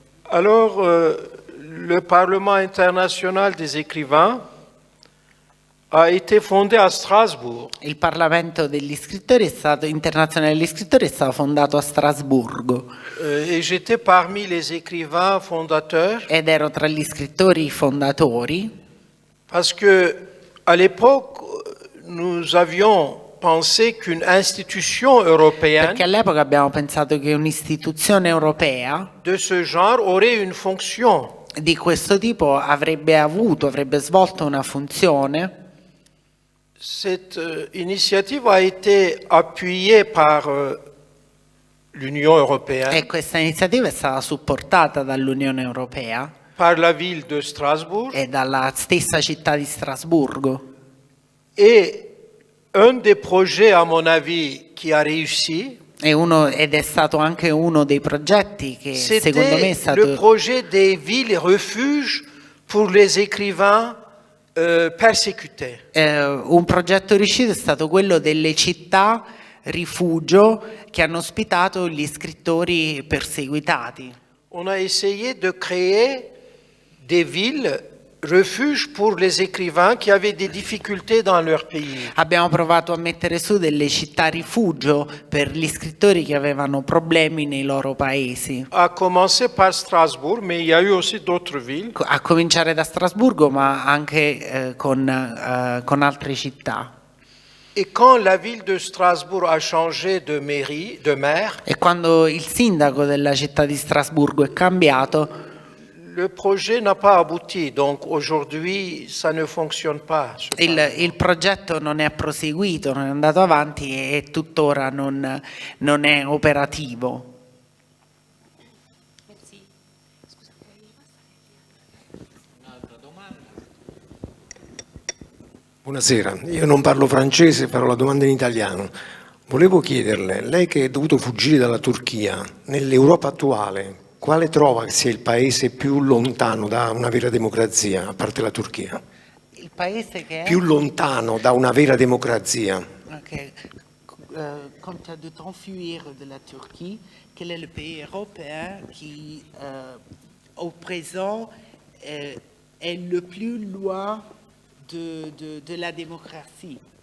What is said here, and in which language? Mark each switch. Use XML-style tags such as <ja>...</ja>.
<fr>Alors, le Parlement international des écrivains a été fondé à Strasbourg.</fr> <it>Il Parlamento degli scrittori internazionale degli scrittori è stato fondato a Strasburgo</it> <fr>Et j'étais parmi les écrivains fondateurs</fr> <it>ed ero tra gli scrittori fondatori</it> <fr>parce que à l'époque, nous avions pensé qu'une institution européenne</fr> <it>perché all'epoca abbiamo pensato che un'istituzione europea</it> <fr>de ce genre aurait une fonction.</fr> <it>di questo tipo avrebbe svolto una funzione.</it> <fr>Cette initiative a été appuyée par l'Union européenne,</fr> <it>E questa iniziativa è stata supportata dall'Unione Europea</it> <fr>par la ville de Strasbourg,</fr> <it>e dalla stessa città di Strasburgo.</it> <fr>et un des projets, à mon avis, qui a réussi,</fr> <it>Ed è stato anche uno dei progetti che secondo me è</it> <fr>c'était le</fr> <it>stato</it> <fr>projet des villes refuges pour les écrivains persécutés.</fr> <it>un progetto riuscito è stato quello delle città rifugio che hanno ospitato gli scrittori perseguitati.</it> <fr>On a essayé de créer des villes refuges pour les écrivains qui avaient des difficultés dans leur pays.</fr> <it>Abbiamo provato a mettere su delle città rifugio per gli scrittori che avevano problemi nei loro paesi.</it> <fr>A commencer par Strasbourg, mais il y a eu aussi d'autres villes.</fr> <it>A cominciare da Strasburgo, ma anche con altre città.</it> <fr>Et quand la ville de Strasbourg a changé de maire,</fr> <it>E quando il sindaco della città di Strasburgo è cambiato,</it> <fr>le projet n'a pas abouti. Donc aujourd'hui, ça ne fonctionne pas.</fr> <it>il progetto non è proseguito, non è andato avanti e tuttora non è operativo. Buonasera, io non parlo francese, farò la domanda in italiano. Volevo chiederle, lei che è dovuto fuggire dalla Turchia, nell'Europa attuale, quale trova che sia il paese più lontano da una vera democrazia, a parte la Turchia? Il paese che è? Più lontano da una vera democrazia. Ok.</it> <fr>Quand tu as de t'enfuir de la Turquie, quel est le pays européen qui, au présent, est le plus loin de la démocratie?</fr>